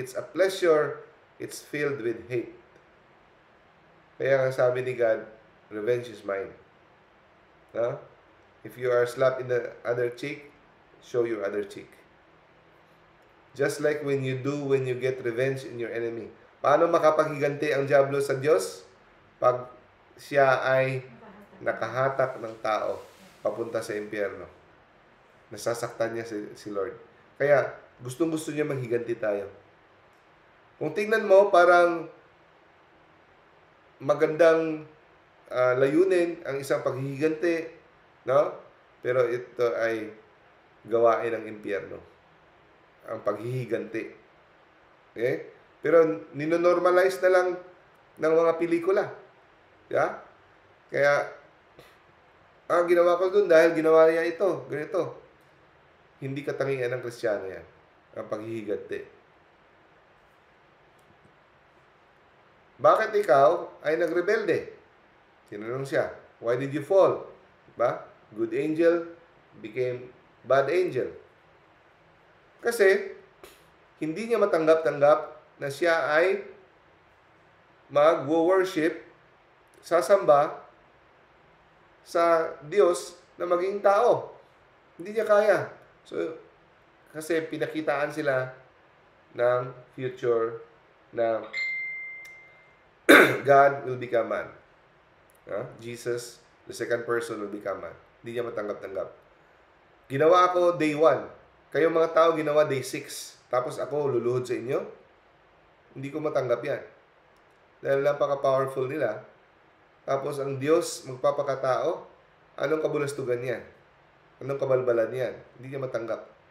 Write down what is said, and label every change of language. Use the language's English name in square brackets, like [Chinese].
[English] It's a pleasure, it's filled with hate. [Filipino] Kaya nga sabi ni God, [English] revenge is mine. No? If you are slapped in the other cheek, show your other cheek. Just like when you get revenge in your enemy. [Filipino] Paano makapaghiganti ang Diablo sa Diyos? Pag siya ay nakahatak ng tao papunta sa impyerno. Nasasaktan niya si Lord. Kaya gustong-gusto niya maghiganti tayo. Kung tingnan mo, parang magandang layunin ang isang paghihiganti, no? Pero ito ay gawain ng impyerno. Ang paghihiganti. Okay? Pero ninonormalize na lang ng mga pelikula. Yeah? Kaya, ginawa ko dun dahil ginawa niya ito, ganito. Hindi katangian ng Kristiyano yan. Ang paghihiganti. Bakit ikaw ay nagrebelde? Tinanong siya, [English] why did you fall? Diba? Good angel became bad angel. [Filipino] Kasi, hindi niya matanggap-tanggap na siya ay mag-worship, sasamba sa Diyos na maging tao. Hindi niya kaya. So, kasi pinakitaan sila ng future na [English] God will become man. Jesus, the second person, will become man. [Filipino] Hindi niya matanggap-tanggap. Ginawa ako day 1. Kayong mga tao ginawa day 6. Tapos ako luluhod sa inyo. Hindi ko matanggap yan. Dahil napaka-powerful nila. Tapos ang Diyos magpapakatao. Anong kabulastugan yan? Anong kabalbalan yan? Hindi niya matanggap.